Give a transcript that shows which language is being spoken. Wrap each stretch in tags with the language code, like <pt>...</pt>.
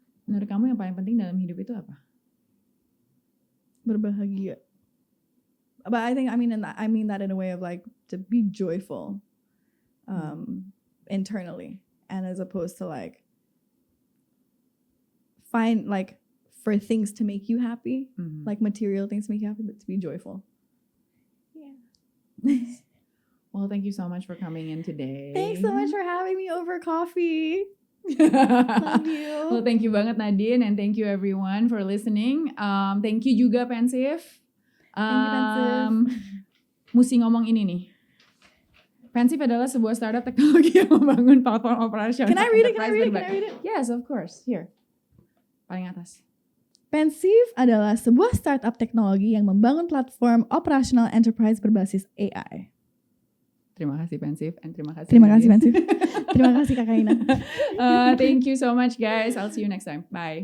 <id>Menurut kamu yang paling penting dalam hidup itu apa? Berbahagia.</id> <en>But I mean that in a way of like to be joyful internally, and as opposed to like find like for things to make you happy, like material things to make you happy, but to be joyful. Yeah. Well, thank you so much for coming in today. Thanks so much for having me over coffee. Love you. Well, thank you</en> <id>banget</id> <en>Nadine, and thank you everyone for listening. Thank you</en> <id>juga</id> <en>Pensieve. Thank you, Pensieve.</en> <id>Mesti ngomong ini nih. Pensieve adalah sebuah startup teknologi yang membangun platform operasional.</id> <en>Can I read it? Yes, of course. Here.</en> <id>Paling atas. Pensieve adalah sebuah startup teknologi yang membangun platform operasional enterprise berbasis AI. Terima kasih Pensieve, and terima kasih Pensieve. Terima kasih Kakak Ina.</id> <en>Thank you so much guys. I'll see you next time. Bye.</en>